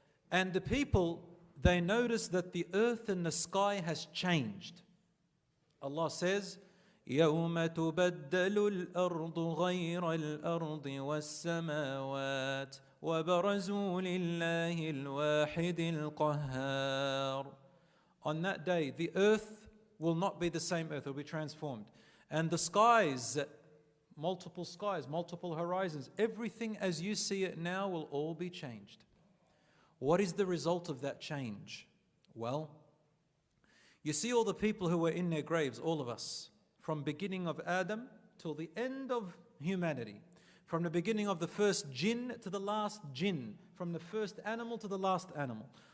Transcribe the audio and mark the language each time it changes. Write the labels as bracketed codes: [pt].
[en] And the people, they notice that the earth and the sky has changed. Allah says, [ar] يَوْمَ تُبَدَّلُ الْأَرْضُ غَيْرَ الْأَرْضِ وَالسَّمَاوَاتِ وَبَرَزُوا لِلَّهِ الْوَاحِدِ الْقَهَّارِ. [en] On that day, the earth will not be the same earth, it will be transformed. And the skies, multiple horizons, everything as you see it now will all be changed. What is the result of that change? Well, you see all the people who were in their graves, all of us, from beginning of Adam till the end of humanity, from the beginning of the first jinn to the last jinn, from the first animal to the last animal.